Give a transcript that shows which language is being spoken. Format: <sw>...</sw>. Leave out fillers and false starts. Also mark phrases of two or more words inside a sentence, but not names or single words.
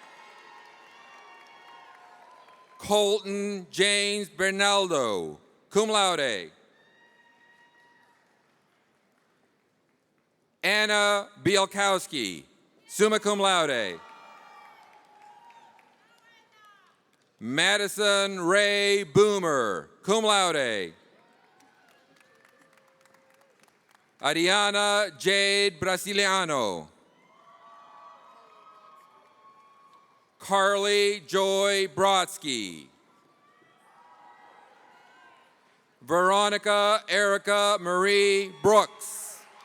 <en>Colton James Bernaldo,</en> <la>cum laude.</la> <en>Anna Bielkowski,</en> <la>summa cum laude.</la> <en>Madison Ray Boomer,</en> <la>cum laude.</la> <en>Ariana Jade Brasiliano. Carly Joy Brodsky. Veronica Erica Marie Brooks.</en>